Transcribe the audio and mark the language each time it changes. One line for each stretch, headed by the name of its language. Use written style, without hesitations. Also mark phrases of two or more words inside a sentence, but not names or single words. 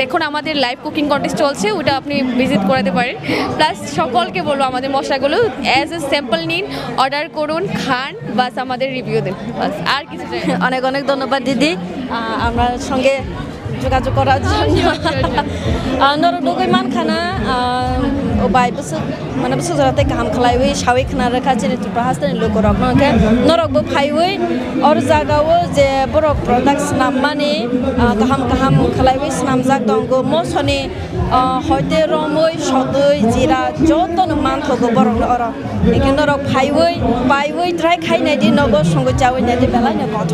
Bangla: এখন আমাদের লাইভ কুকিং কন্টেস্ট চলছে, ওটা আপনি ভিজিট করাতে পারেন। প্লাস সকলকে বলবো আমাদের মশলাগুলো
English: as a sample
Bangla: নিন, অর্ডার করুন, খান, বাস আমাদের রিভিউ দিন, বাস আর কিছু চাই না। অনেক অনেক ধন্যবাদ দিদি আমার সঙ্গে যোগাযোগ করার জন্য।
Kok Borok: নরদুগৈ মানখানা बाय बोसोर माने बोसोरते गाहाम खालायवै सावै खाना रोखा जेने त्रिपुरा हास्तानि लोगरक नके नरकबो फायवै और जागावो जे बरक प्रडाक्ट नाममानि गाहाम गाहाम खालायवै नामजाक दंगो मसनि हयते रमै सदै जिरा जतन मानथगो बरक अर एखे नरक फायवै बायवै ट्राय खायनाय दि नगो संगो जावै नाय दि बेलायनो गथ